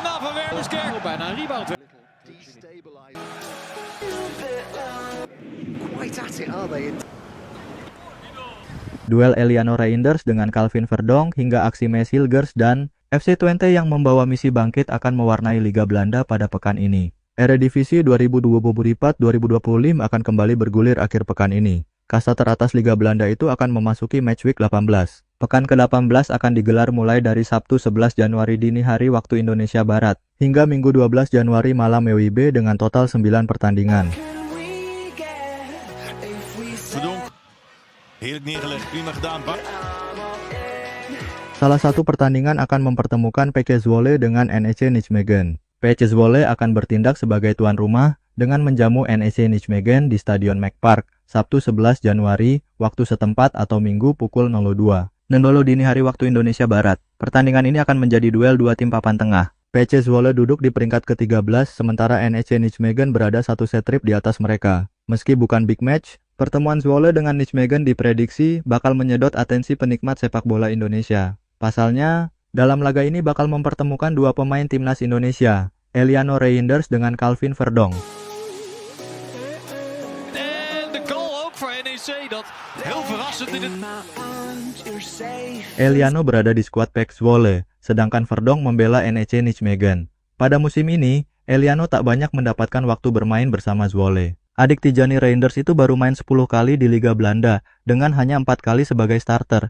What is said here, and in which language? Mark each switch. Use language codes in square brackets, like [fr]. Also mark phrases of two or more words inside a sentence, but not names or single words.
[nl] van Wernerskerk. Bijna een rebound. [en] Quite at it, are they? [id] Duel Eliano Reinders dengan Calvin Verdonk hingga aksi Mees Hilgers dan FC Twente yang membawa misi bangkit akan mewarnai Liga Belanda pada pekan ini. Eredivisie 2024-2025 akan kembali bergulir akhir pekan ini. Kasta teratas Liga Belanda itu akan memasuki [en] match week [id] 18. Pekan ke-18 akan digelar mulai dari Sabtu 11 Januari dini hari waktu Indonesia Barat hingga Minggu 12 Januari malam WIB dengan total 9 pertandingan. [nl] Verdonk. Heerlijk neergelegd, prima gedaan. [id] Salah satu pertandingan akan mempertemukan PK Zwolle dengan NEC Nijmegen. PK Zwolle akan bertindak sebagai tuan rumah dengan menjamu NEC Nijmegen di Stadion McPark, Sabtu 11 Januari, waktu setempat atau Minggu pukul 02.00 dini hari waktu Indonesia Barat. Pertandingan ini akan menjadi duel dua tim papan tengah. PK Zwolle duduk di peringkat ke-13, sementara NEC Nijmegen berada satu set trip di atas mereka. Meski bukan [en] big match, [id] pertemuan Zwolle dengan Nijmegen diprediksi bakal menyedot atensi penikmat sepak bola Indonesia. Pasalnya, dalam laga ini bakal mempertemukan dua pemain timnas Indonesia, Eliano Reinders dengan Calvin Verdonk. [nl] En de goal ook voor NEC, dat heel verrassend in het... [id] Eliano berada di skuad PK Zwolle, sedangkan Verdonk membela NEC Nijmegen. Pada musim ini, Eliano tak banyak mendapatkan waktu bermain bersama Zwolle. Adik Tijani Reinders itu baru main 10 kali di Liga Belanda, dengan hanya 4 kali sebagai starter.